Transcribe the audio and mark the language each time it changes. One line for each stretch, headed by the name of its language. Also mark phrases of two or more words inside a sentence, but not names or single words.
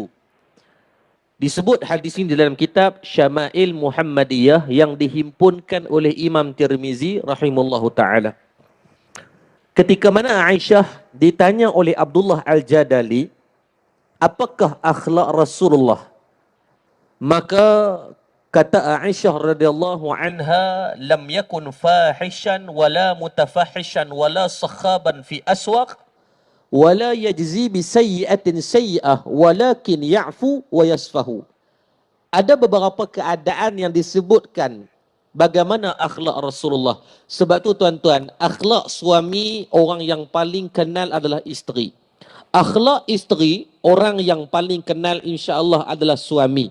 Malay: Disebut hadis ini dalam kitab Syama'il Muhammadiyah yang dihimpunkan oleh Imam Tirmizi
Arabic: رحمه الله تعالى.
Malay: Ketika mana Aisyah ditanya oleh Abdullah Al-Jadali, apakah akhlak Rasulullah? Maka kata Aisyah
Arabic: رضي الله عنها لم يكن فاحشا ولا متفحشا ولا صخابا في الأسواق ولا يجزي بسيئة سيئة ولكن يعفو ويصفح.
Malay: Ada beberapa keadaan yang disebutkan bagaimana akhlak Rasulullah. Sebab tu tuan-tuan, akhlak suami orang yang paling kenal adalah isteri. Akhlak isteri orang yang paling kenal insya-Allah adalah suami.